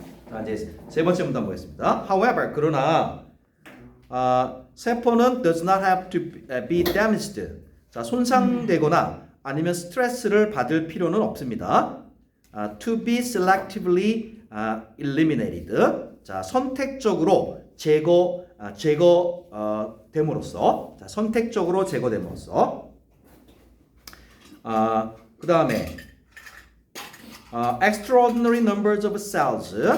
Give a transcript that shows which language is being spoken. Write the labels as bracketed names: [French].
[Korean] 자 이제 세 번째 문단 보겠습니다. [English] However [Korean] 그러나 세포는 [English] does not have to be damaged. [Korean] 자 손상되거나 아니면 스트레스를 받을 필요는 없습니다. [English] To be selectively eliminated. [Korean] 자 선택적으로 제거됨으로써 자 선택적으로 제거됨으로써 그 다음에 [English] extraordinary numbers of cells.